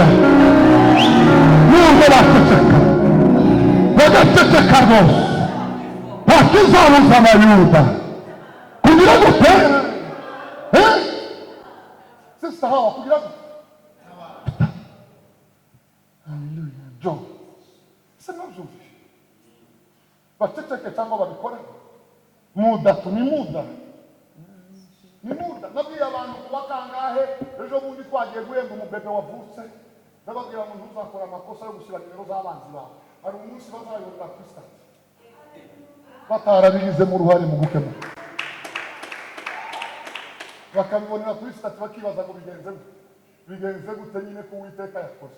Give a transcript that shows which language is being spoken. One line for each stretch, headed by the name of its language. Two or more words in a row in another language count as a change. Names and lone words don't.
Kinyarwanda: Nubwo baceceka bagaceceka rwose ntakizabuza abayuda kugira gute? Sista Hawa kugira gute? John, se mwabyumvise baceceke cyangwa babikore?
Swahili: Muda tu ni muda, ni muda.
Kinyarwanda: Nabwiye abantu kuba kangahe ejo bundi twagiye guhemba umubebe wavutse, ndababwira ngo ntuzakora amakosa yo gushyira nimero z'abanzi bawe. Hari umunsi bazayobora kuri stade batarabigizemo uruhare mu gukemuka, bakabibonera kuri stade bakibaza ngo bigenze gute nyine ko Uwiteka yakoze.